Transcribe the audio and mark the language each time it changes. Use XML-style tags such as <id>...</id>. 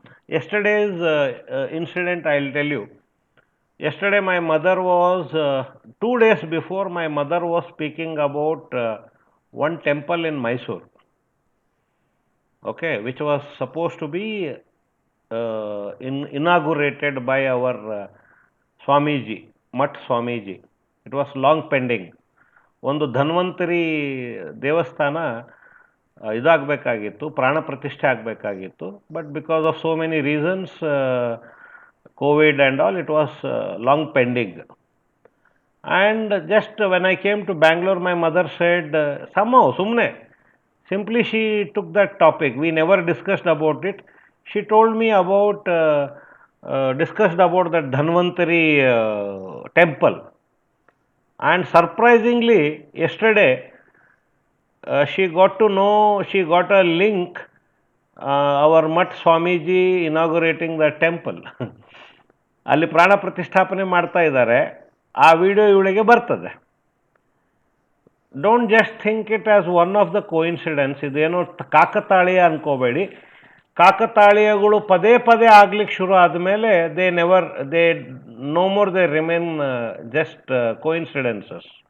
<en>Yesterday's incident I will tell you. Yesterday my mother was, 2 days before, my mother was speaking about one temple in Mysore, okay, which was supposed to be inaugurated by our Swamiji, Mat Swamiji. It was long pending.</en> <kn>ಒಂದು ಧನ್ವಂತರಿ ದೇವಸ್ಥಾನ ಇದಾಗಬೇಕಾಗಿತ್ತು, ಪ್ರಾಣ ಪ್ರತಿಷ್ಠೆ ಆಗಬೇಕಾಗಿತ್ತು.</kn> <en>But because of so many reasons, COVID and all, it was long pending. And just when I came to Bangalore, my mother said, somehow, simply she took that topic. We never discussed about it. She told me about, discussed about that Dhanvantari temple. And surprisingly, yesterday, she got to know, she got a link, our Mat Swamiji inaugurating the temple.</en> <kn>ಅಲ್ಲಿ ಪ್ರಾಣ ಪ್ರತಿಷ್ಠಾಪನೆ ಮಾಡ್ತಾ ಇದ್ದಾರೆ, ಆ video ಇವಳಿಗೆ ಬರ್ತದೆ.</kn> <en>Don't just think it as one of the coincidence.</en> <kn>ಇದೇನೋ ಕಾಕತಾಳೀಯ ಅನ್ಕೋಬೇಡಿ. ಕಾಕತಾಳೀಯಗಳು ಪದೇ ಪದೇ ಆಗ್ಲಿಕ್ಕೆ ಶುರು ಆದಮೇಲೆ</kn> <en>They no more they remain just coincidences.</en>